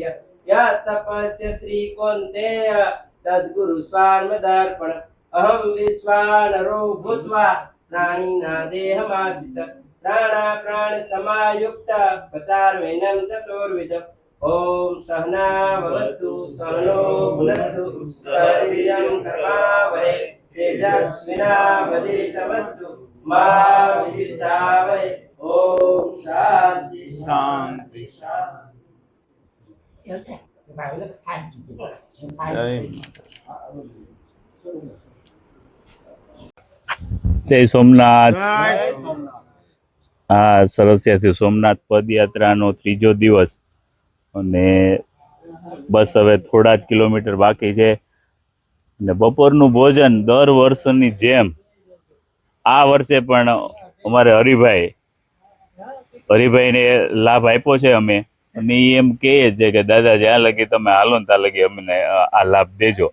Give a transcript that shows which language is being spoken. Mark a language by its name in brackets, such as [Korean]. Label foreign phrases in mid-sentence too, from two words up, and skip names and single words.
[Sanskrit] यत्तपस्य श्रीकौन्तेय तद्गुरुस्वार्मदर्पण अहं विश्वानरो भूत्वा प्राणिना देहमाश्रित प्राण समायुक्त पचार्वेनं चतुर्विधम् ओम सहना भवतु सहनो भुनक्तु सह वीर्यं करवावहै तेजस्विनावधीतमस्तु मा विद्विषावहै। ओम शांति शांति [Gujarati] જય સોમનાથ। હા, સરસિયાથી સોમનાથ પદયાત્રાનો ત્રીજો દિવસ અને બસ હવે થોડા જ કિલોમીટર બાકી છે અને બપોરનું ભોજન દર વર્ષની જેમ આ વર્ષે પણ અમારે હરિભાઈને લાભ આપ્યો છે અમે, અને એ એમ કહે છે કે દાદા જ્યાં લગી તમે હાલો ને ત્યાં લગી અમને આ લાભ દેજો।